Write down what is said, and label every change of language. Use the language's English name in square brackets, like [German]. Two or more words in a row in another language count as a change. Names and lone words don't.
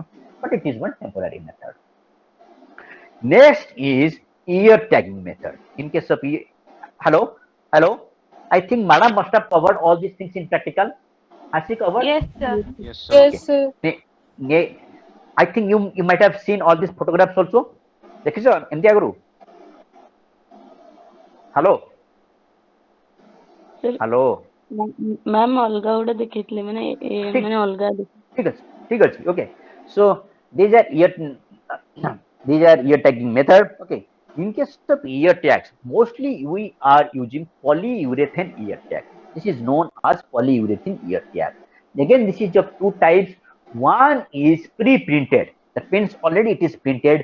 [English] But it is one temporary method. Next is ear tagging method. In case of hello, hello. I think Madam must have covered all these things in practical. Has she covered? Yes, sir. Yes, sir. Yes, sir. Okay. Yes, sir. I think you might have seen all these photographs also. [Odia] ଦେଖିଛ ଏମିତି ଆଗରୁ? ହ୍ୟାଲୋ Sir, ହ୍ୟାଲୋ ମ୍ୟାମ୍ ଅଲଗା ଗୋଟେ ଦେଖେଇଥିଲେ ମାନେ ଠିକ ମାନେ ଅଲଗା ଠିକ ଅଛି ଠିକ ଅଛି. [English] Okay, so these are ear these are ear tagging method. Okay, in case of ear tags, mostly we are using polyurethane ear tag. This is known as polyurethane ear tag. Again, this is of two types. One is pre-printed, that means already it is printed.